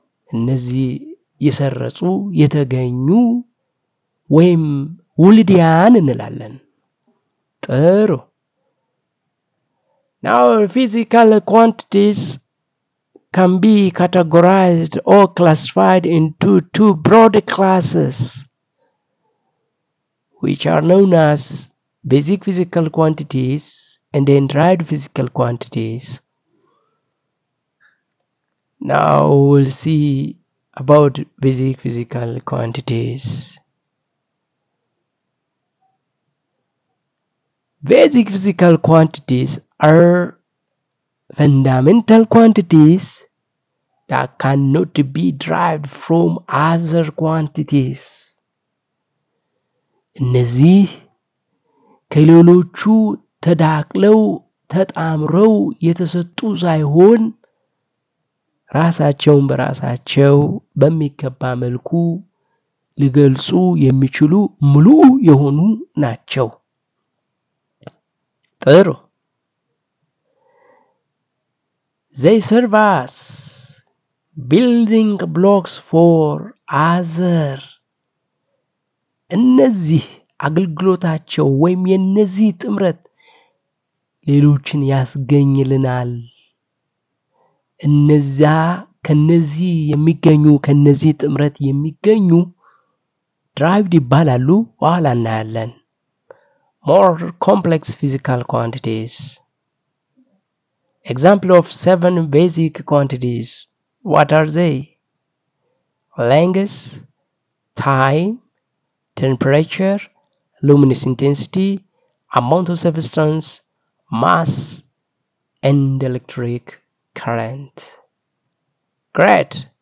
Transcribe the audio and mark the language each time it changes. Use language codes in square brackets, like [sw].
[am] እነዚህ የሰረጹ የተገኙ ወይም ውልዲያን እንላለን። ጥሩ። [en] Now physical quantities can be categorized or classified into two broad classes. which are known as basic physical quantities and then derived physical quantities. Now we'll see about basic physical quantities. Basic physical quantities are fundamental quantities that cannot be derived from other quantities. [am] እነዚህ ከሌሎቹ ተዳቅለው ተጣምረው የተሰጡ ሳይሆን ራሳቸውን በራሳቸው በሚገባ መልኩ ሊገልጹ የሚችሉ ሙሉ የሆኑ ናቸው። ጥሩ። [en] They serve as building blocks for other. [am] እነዚህ አገልግሎታቸው ወይም የነዚህ ጥምረት ሌሎችን ያስገኝልናል። እነዛ ከነዚህ የሚገኙ ከነዚህ ጥምረት የሚገኙ derived ይባላሉ። በኋላ እናያለን። [en] More complex physical quantities. Example of 7 basic quantities. What are they? Length, time, temperature, luminous intensity, amount of substance, mass, and electric current. Great.